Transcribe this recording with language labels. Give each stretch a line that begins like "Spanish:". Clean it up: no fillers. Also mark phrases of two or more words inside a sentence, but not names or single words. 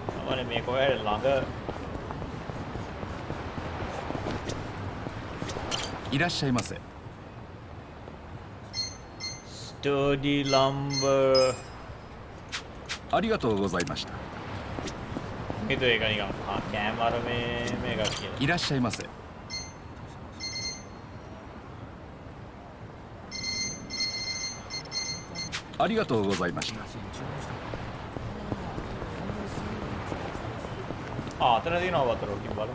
English: want to make it longer.
Japanese: いらっしゃいませ。
English: Sturdy lumber.
Japanese: ありがとうございました。
Indonesian: Itu ya kan yang
English: camera mega kill.
Japanese: いらっしゃいませ。ありがとうございました。
Indonesian: Ternyata ini apa terus gimana?